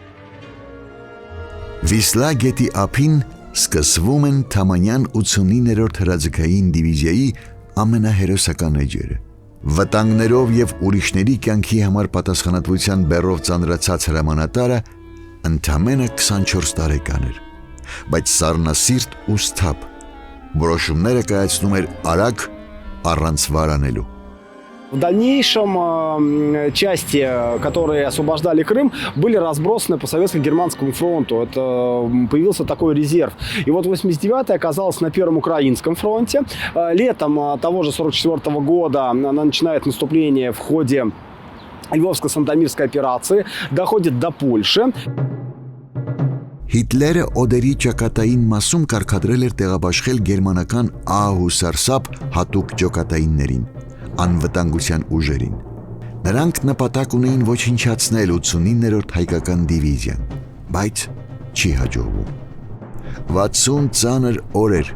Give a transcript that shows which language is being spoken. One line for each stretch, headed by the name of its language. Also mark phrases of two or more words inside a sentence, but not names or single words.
Armenian: Վիսլա գետի ափին սկսվում են Թամանյան 89-րդ հրաձգային դիվիզիայի ամենահերոսական էջերը։ Վտանգներով եւ ուրիշների կյանքի համար պատասխանատվության բեռով ծանրացած հրամանատարը ընդամենը 24 տարեկան էր, բայց սառնասիրտ ու սթափ որոշումները կայացնում էր արագ առանց варанելու։
Russian: В дальнейшем части, которые освобождали Крым, были разбросаны по Советско-Германскому фронту. Это появился такой резерв. И вот 89-я оказалась на Первом Украинском фронте. Летом того же 44-го года она начинает наступление в ходе Львовско-Сантомирской операции, доходит до Польши.
Armenian: Հիտլերը օդերի ճակատային մասում կարգադրել էր տեղաբաշխել գերմանական ահ ու սարսափ հատուկ ջոկատայիններին, անվտանգության ուժերին։ Նրանք նպատակ ունեին ոչնչացնել 89-րդ հայկական դիվիզիան, բայց չի հաջողվում։ 60 ծանր օրեր